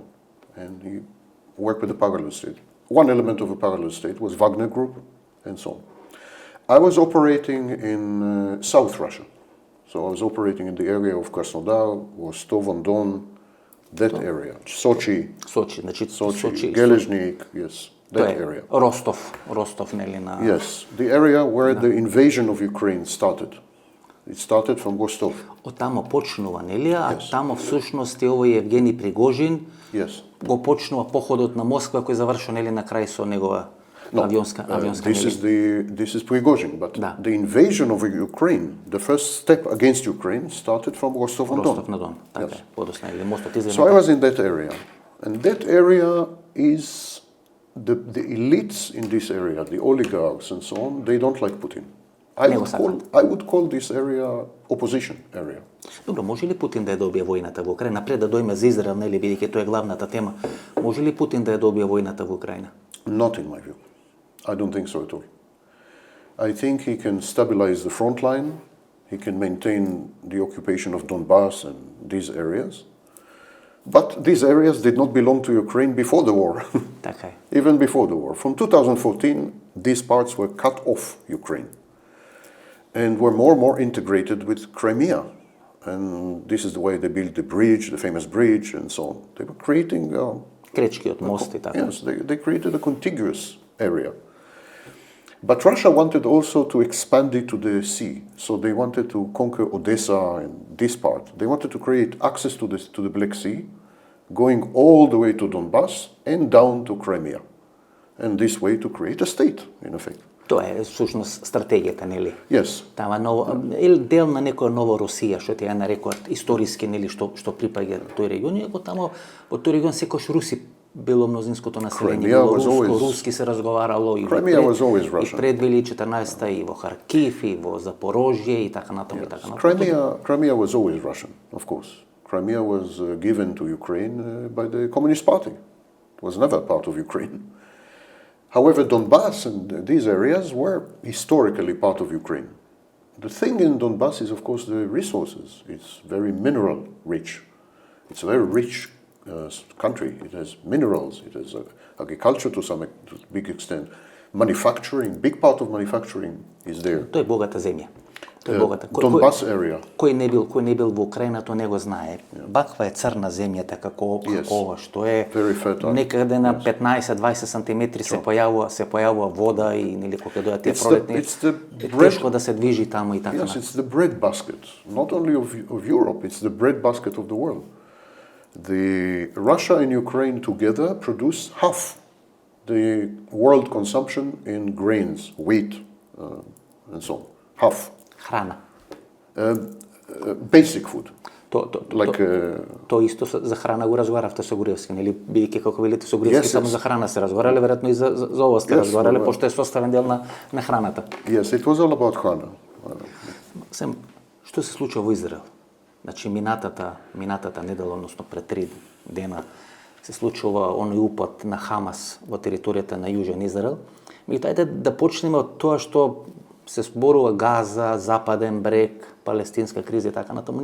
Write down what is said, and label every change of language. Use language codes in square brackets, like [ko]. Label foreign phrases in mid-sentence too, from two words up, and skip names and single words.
[en] And he worked with the parallel state. One element of a parallel state was Wagner Group, and so on. I was operating in South Russia. So I was operating in the area of Krasnodar, Rostov-on-Don, that area. Sochi, Gelezhnik, yes, that area. [mk] Ростов, нели на... [en] Yes, the area where the invasion of Ukraine started. It started from Rostov. [mk] Од тамо почнува, нели? А тамо всушност е овој Евгений Пригожин. [en] Yes. [mk] Го почнува походот на Москва кој завршува, нели, на крај со негова авионска [en] this is Prigozhin, but the invasion of Ukraine, the first step against Ukraine started from Rostov-on-Don. Yes. So I was in that area, and that area is the elites in this area, the oligarchs and so on. They don't like Putin. I would call this area opposition area. [mk] Добро, може ли Путин да ја добие војната во Украина? Напред да дојме за Израел, нели, бидејќи тоа е главната тема. Може ли Путин да ја добие војната во Украина? [en] Not in my view. I don't think so at all. I think he can stabilize the front line. He can maintain the occupation of Donbass and these areas. But these areas did not belong to Ukraine before the war. Okay. Even before the war. From 2014, these parts were cut off Ukraine and were more and more integrated with Crimea. And this is the way they built the bridge, the famous bridge, and so on. They were creating... [mk] Кречкиот мост и така. [en] Yes, they created a contiguous area. But Russia wanted also to expand it to the sea. So they wanted to conquer Odessa and this part. They wanted to create access to the Black Sea, going all the way to Donbass and down to Crimea. And this way to create a state, in effect. [mk] Тоа е всушност стратегијата, нели? [en] Yes. [mk] Тава ново дел на некоја нова Русија, што ти ја нарекуваат историски, нели, што припаѓа тој регион, и таму во тој регион секој руси било мнозинското население, било руски се разговарало и пред 2014 и во Харкив и во Запорожје и така натаму и така натаму. [en] Crimea was always Russian, of course. Crimea was given to Ukraine by the Communist Party. It was never part of Ukraine. However, Donbass and these areas were historically part of Ukraine. The thing in Donbass is, of course, the resources. It's very mineral rich. It's a very rich country. It has minerals. It has agriculture to some big extent. Manufacturing, big part of manufacturing is there. [mk] Тоа е богата земја. [en] Donbass area. [mk] Кој не бил во Украина, тоа не го знае. Ваква е црна земјата како ова што е некаде на 15-20 сантиметри се појавува вода и нели кога дојат тие пролетни тешко да се движи таму и така. [en] Yes, it's the bread basket, not only of Europe, it's the bread basket of the world. The Russia and Ukraine together produce half the world consumption in grains, wheat, and so on. Half. [mk] Храна. [en] Basic food. [mk] Тоа исто за храна го разговаравте со Груевски, нели, бидејќи како велите со Груевски само за храна се разговарале, веројатно и за ова сте разговарале, пошто е составен дел на храната. [en] Yes, it was all about храна. [mk] Што се случува во Израел? Значи минатата недела, односно пред 3 дена се случува оној упад на Хамас во територијата на Јужен Израел. Меѓутоа, да почнеме од тоа што се зборува Газа, Западен брег, палестинска криза и така натаму.